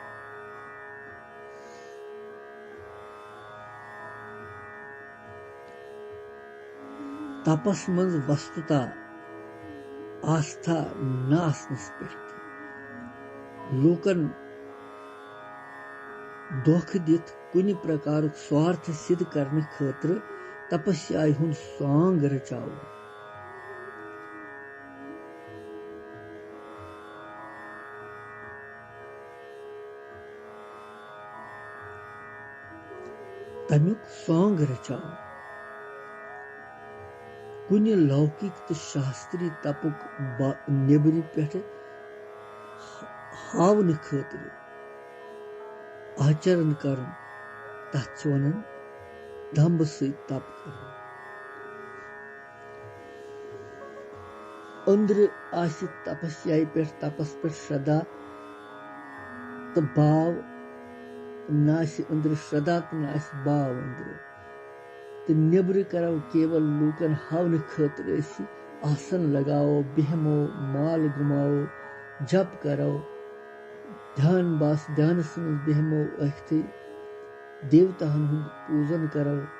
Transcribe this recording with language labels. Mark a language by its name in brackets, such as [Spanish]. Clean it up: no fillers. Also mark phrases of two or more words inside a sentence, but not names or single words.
[Kashmiri] तपस मंज वस्तुता आस्था न आसनस पे लोकन धोख दित कुनि प्रकार स्वार्थ सिद्ध करने खतर तपस्या हुन सांग रचाओ। तमुक सांग रचाओ कुनि लौकिक तो शास्त्री तपुक नेबरि पे हावन खतर आचरण कर तथ वनान दम्भ सहित तप कर। अंदर आसि तपस्या पे तपस पे श्रद्धा तो भाव नासि अंदर श्रद्धा तो नासि भाव अंदर तो नेबर करो केवल लूकन हावन खतर आसन लगाओ बेहमो माल घुमाओ जप करो ध्यान बास ध्यान समझ बेहमो अख्ति देवताहन हुंद पूजन करो।